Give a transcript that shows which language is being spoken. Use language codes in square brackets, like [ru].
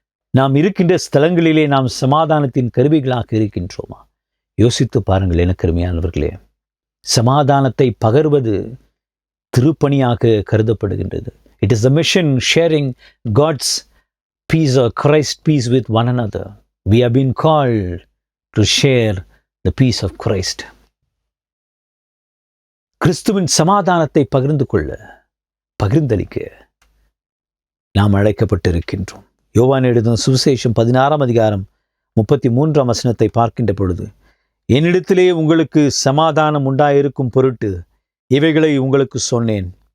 [ta] நாம் இருக்கின்ற ஸ்தலங்களிலே நாம் சமாதானத்தின் கருவிகளாக இருக்கின்றோமா? யோசித்து பாருங்கள் எனக்கு அருமையானவர்களே. சமாதானத்தை பகர்வது திருப்பணியாக கருதப்படுகின்றது. [en] It is the mission sharing God's peace or Christ peace with one another. We have been called to share the peace of Christ. [ta] கிறிஸ்துவின் சமாதானத்தை பகிர்ந்து கொள்ள, பகிர்ந்தளிக்க நாம் அழைக்கப்பட்டிருக்கின்றோம். யோவான் எழுதும் சுவிசேஷம் 16ஆம் அதிகாரம் 33ஆம் வசனத்தை பார்க்கின்ற பொழுது, என்னிடத்திலே உங்களுக்கு சமாதானம் உண்டாயிருக்கும் பொருட்டு இவைகளை உங்களுக்கு சொன்னேன்.